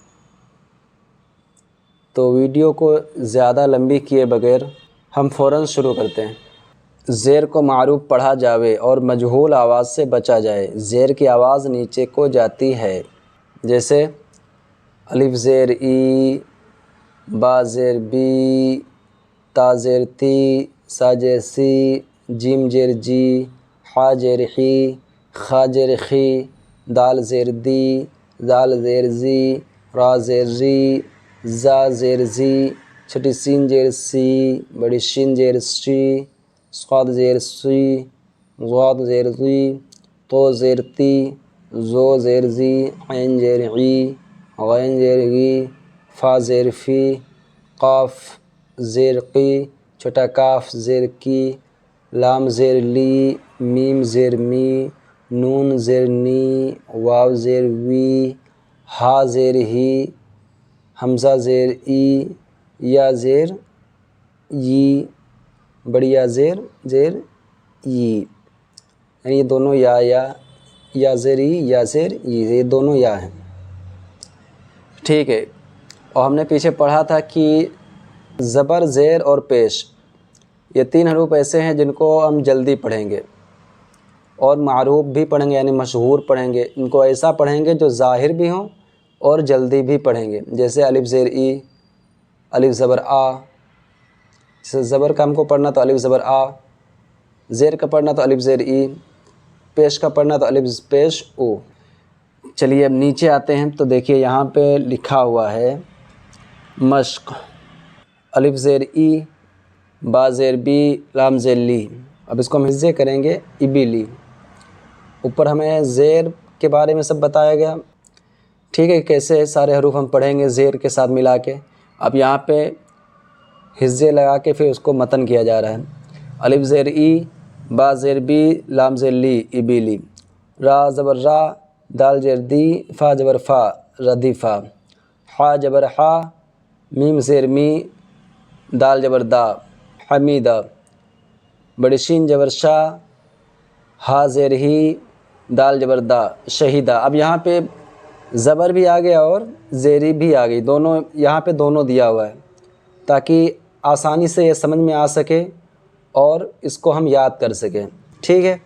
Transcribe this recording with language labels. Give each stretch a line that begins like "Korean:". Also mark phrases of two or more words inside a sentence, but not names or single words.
Urdu: تو ویڈیو کو زیادہ لمبی کیے بغیر ہم فوراً شروع کرتے ہیں۔ زیر کو معروف پڑھا جاوے اور مجہول آواز سے بچا جائے۔ زیر کی آواز نیچے کو جاتی ہے، جیسے الف زیر ای، با زیر بی، تا زیر تی، سا زیر سی، جیم زیر جی، حا زیر حی، خا زیر خی، دال زیر دی، زال زیر زی، را زیر ری، زا زیر زی، چھٹی سین زیر سی، بڑی شین زیر شی، صاد زیر سی، ضاد زیر زی، تو زیر تی، زو زیر زی، عین زیر عی، غین زیر غی، فا زیر فی، قاف زیر قی، چھوٹا کاف زیر کی، لام زیر لی، میم زیر می، نون زیر نی، واو زیر وی، ہا زیر ہی، حمزہ زیر ای، یا زیر ی، بڑی یا زیر ی، یعنی یہ دونوں یا زیر ای، یا زیر ای، یہ دونوں یا ہیں، ٹھیک ہے۔ اور ہم نے پیچھے پڑھا تھا کہ زبر، زیر اور پیش، یہ تین حروف ایسے ہیں جن کو ہم جلدی پڑھیں گے اور معروف بھی پڑھیں گے، یعنی مشہور پڑھیں گے۔ ان کو ایسا پڑھیں گے جو ظاہر بھی ہوں اور جلدی بھی پڑھیں گے، جیسے الف زیر ای، الف زبر آ۔ جیسے زبر کا ہم کو پڑھنا تو الف زبر آ، زیر کا پڑھنا تو الف زیر ای، پیش کا پڑھنا تو الف پیش او۔ چلیے اب نیچے آتے ہیں تو دیکھیے یہاں پہ لکھا ہوا ہے مشق، الف زیر ای، با زیر بی، لام زیر لی۔ اب اس کو ہم حصے کریں گے ابی لی۔ اوپر ہمیں زیر کے بارے میں سب بتایا گیا، ٹھیک ہے، کیسے سارے حروف ہم پڑھیں گے زیر کے ساتھ ملا کے۔ اب یہاں پہ حصے لگا کے پھر اس کو متن کیا جا رہا ہے۔ الف زیر ای، با زیر بی، لام زیر لی، ابی لی، را زبر را، دال زیر دی، فا زبر فا، ردیفا، حا جبر حا، میم زیر می، دال جبر دا، حمیدہ، بڑی شین جبر شا، ہا زیر ہی، دال جبر دا، شہیدہ۔ اب یہاں پہ زبر بھی آ گیا اور زیری بھی آ گئی، دونوں یہاں پہ دونوں دیا ہوا ہے تاکہ آسانی سے یہ سمجھ میں آ سکے اور اس کو ہم یاد کر سکیں، ٹھیک ہے۔